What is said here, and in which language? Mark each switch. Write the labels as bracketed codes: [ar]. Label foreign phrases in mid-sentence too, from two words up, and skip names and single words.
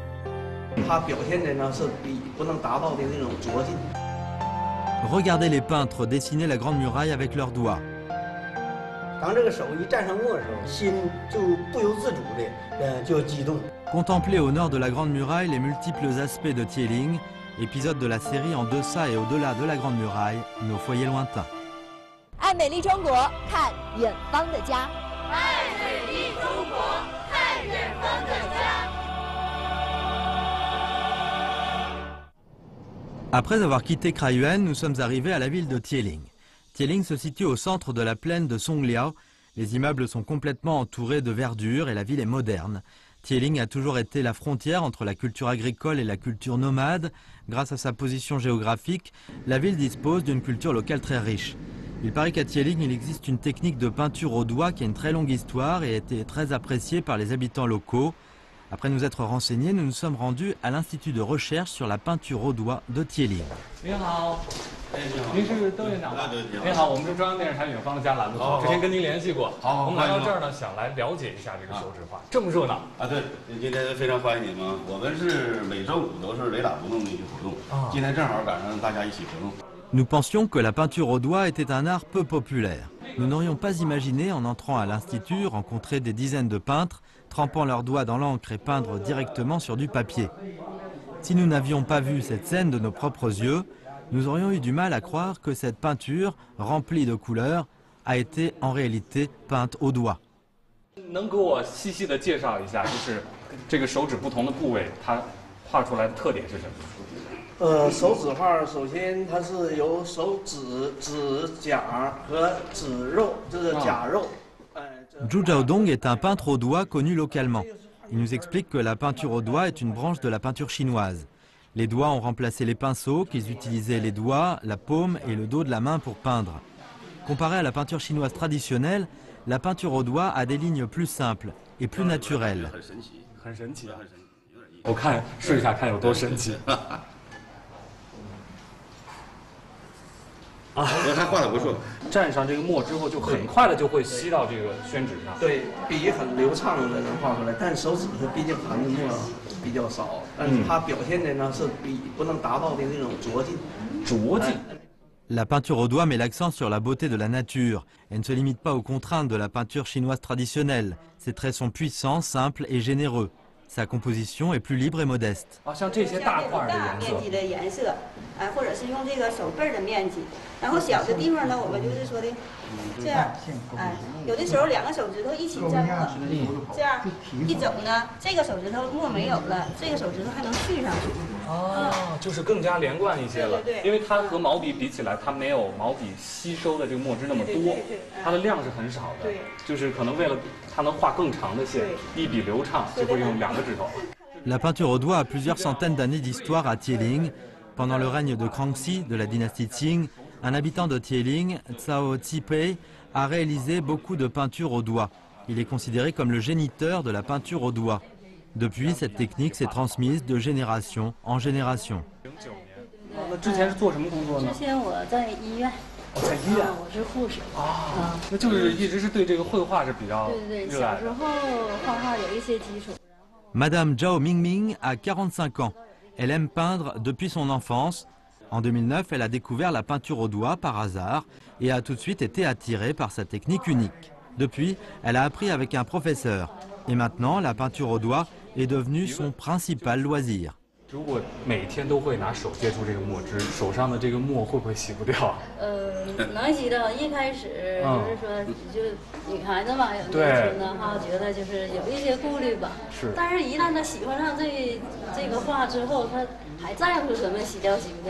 [fr] Regardez les peintres dessiner la Grande Muraille avec leurs doigts. Contemplez au nord de la Grande Muraille les multiples aspects de Tieling, épisode de la série En deçà et au-delà de la Grande Muraille, nos foyers lointains. [zh] 爱美丽中国，看远方的家。爱美丽中国，看远方的家。 [fr] Après avoir quitté Kraiyuan, nous sommes arrivés à la ville de Tieling. Tieling se situe au centre de la plaine de Songliao. Les immeubles sont complètement entourés de verdure et la ville est moderne. Tieling a toujours été la frontière entre la culture agricole et la culture nomade. Grâce à sa position géographique, la ville dispose d'une culture locale très riche. Il paraît qu'à Tieling, il existe une technique de peinture au doigt qui a une très longue histoire et a été très appréciée par les habitants locaux. Après nous être renseignés, nous nous sommes rendus à l'Institut de recherche sur la peinture au doigt de Tieling. [zh] 您好，您是窦院长吗？您好，我们是中央电视台《远方的家》栏目组，之前跟您联系过。我们来到这儿呢，想来了解一下这个手指画，这么热闹啊！对，今天非常欢迎你们。我们是每周5都是雷打不动的一个活动，今天正好赶上大家一起活动。 [fr] Nous pensions que la peinture au doigt était un art peu populaire. Nous n'aurions pas imaginé, en entrant à l'Institut, rencontrer des dizaines de peintres, trempant leurs doigts dans l'encre et peindre directement sur du papier. Si nous n'avions pas vu cette scène de nos propres yeux, nous aurions eu du mal à croire que cette peinture, remplie de couleurs, a été en réalité peinte au doigt. [zh] 能给我细细的介绍一下，就是这个手指不同的部位，它画出来的特点是什么？手指画首先它是由手指、指甲和指肉，这是甲肉。 [fr] Zhu Zhaodong est un peintre au doigt connu localement. Il nous explique que la peinture au doigt est une branche de la peinture chinoise. Les doigts ont remplacé les pinceaux, qu'ils utilisaient les doigts, la paume et le dos de la main pour peindre. Comparé à la peinture chinoise traditionnelle, la peinture au doigt a des lignes plus simples et plus naturelles. [zh] 很神奇啊！我看试一下，看有多神奇。啊，还画得不错。蘸上这个墨之后，就很快的就会吸到这个宣纸上。对，笔很流畅的能画出来，但手指它毕竟含的墨比较少。 但是它表现的呢是不能达到的那种拙劲。拙劲。 [fr] La peinture au doigt met l'accent sur la beauté de la nature. Elle ne se limite pas aux contraintes de la peinture chinoise traditionnelle. Ses traits sont puissants, simples et généreux. Sa composition est plus libre et modeste. [zh] 像这些大块的颜色。面积的颜色，或者是用这个手背儿的面积，然后小的地方呢，我们就是说的这样，有的时候2个手指头一起沾墨，这样一整呢，这个手指头墨没有了，这个手指头还能续上去。哦，就是更加连贯一些了。对对对，因为它和毛笔比起来，它没有毛笔吸收的这个墨汁那么多，它的量是很少的。对，就是可能为了它能画更长的线，一笔流畅，就会用2个指头。 [fr] La peinture au doigt a plusieurs centaines d'années d'histoire à Tieling. Pendant le règne de Kangxi, de la dynastie Qing, un habitant de Tieling, Cao Zipei, a réalisé beaucoup de peintures au doigt. Il est considéré comme le géniteur de la peinture au doigt. Depuis, cette technique s'est transmise de génération en génération. [zh] 那之前是做什么工作呢？之前我在医院。在医院，我是护士。啊，那就是一直是对这个绘画是比较对，小时候画画有一些基础。 [fr] Madame Zhao Mingming a 45 ans. Elle aime peindre depuis son enfance. En 2009, elle a découvert la peinture au doigt par hasard et a tout de suite été attirée par sa technique unique. Depuis, elle a appris avec un professeur. Et maintenant, la peinture au doigt est devenue son principal loisir. [zh] 如果每天都会拿手接触这个墨汁，手上的这个墨会不会洗不掉？能洗掉。一开始就是说，就女孩子嘛，有年轻的哈，觉得就是有一些顾虑吧。是。但是，一旦她喜欢上这个画之后，她还在乎什么洗掉洗不掉？